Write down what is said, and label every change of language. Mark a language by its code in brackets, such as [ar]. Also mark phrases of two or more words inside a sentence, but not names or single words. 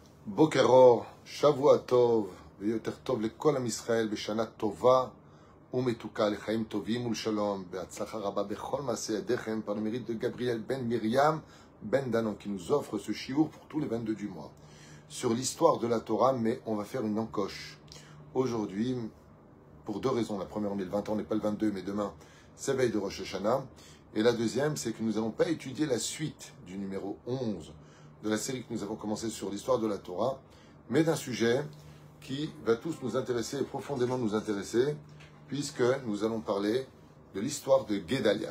[he] בוקר אור, שבוע טוב, ויותר טוב לכל עם ישראל, בשנה טובה ומתוקה, לחיים טובים ולשלום, בהצלחה רבה בכל מעשה ידיכם, [fr] par le mérite de Gabriel Ben Myriam Ben Danon, qui nous offre ce chiour pour tous les 22 du mois, sur l'histoire de la Torah, mais on va faire une encoche. Aujourd'hui, pour deux raisons. La première, on est le 20 ans, on n'est pas le 22, mais demain, c'est veille de Rosh Hashanah. Et la deuxième, c'est que nous n'allons pas étudier la suite du numéro 11 de la série que nous avons commencé sur l'histoire de la Torah, mais d'un sujet qui va tous nous intéresser et profondément nous intéresser, puisque nous allons parler de l'histoire de Guédalia.